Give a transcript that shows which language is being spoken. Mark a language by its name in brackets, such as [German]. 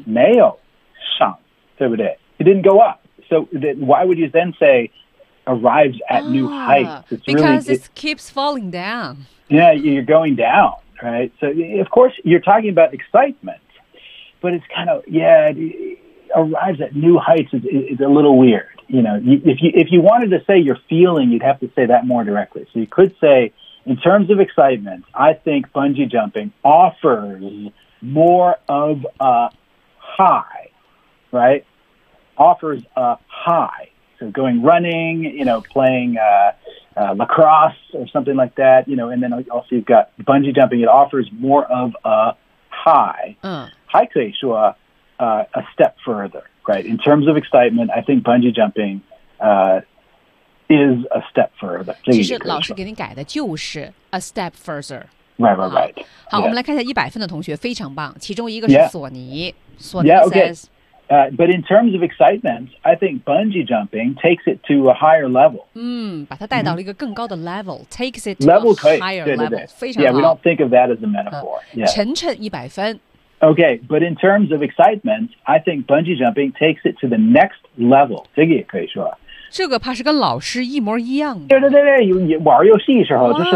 [Chinese] 滴滴滴滴滴，然后回来什么桥的地方？嗯，没有上，对不对？ [English] It didn't go up. So then why would you then say arrives at new heights? It's really, because it keeps falling down. Yeah, you're going down, right? So of course you're talking about excitement, but it's kind of arrives at new heights is a little weird. You know, if you wanted to say your feeling, you'd have to say that more directly. So you could say, in terms of excitement, I think bungee jumping offers more of a high, right? Offers a high. So going running, you know, playing lacrosse or something like that, you know, and then also you've got bungee jumping. It offers more of a high. High could be a step further, right? In terms of excitement, I think bungee jumping is a step further. [Chinese] 其实老师给你改的就是 [English] a step further. Right, right, right. [Chinese] 好，我们来看一下100分的同学，非常棒。其中一个是索尼。 [English] Yeah, okay. But in terms of excitement, I think bungee jumping takes it to a higher level. [Chinese] 把它带到了一个更高的 [English] level. Takes it to level a higher level. [Chinese] 非常好。 [English] Yeah, we don't think of that as a metaphor. [Chinese] 晨晨100分。 [English] Okay, but in terms of excitement, I think bungee jumping takes it to the next level. [Chinese] 这个也可以说。这个怕是跟老师一模一样的。对对对，你玩游戏的时候就是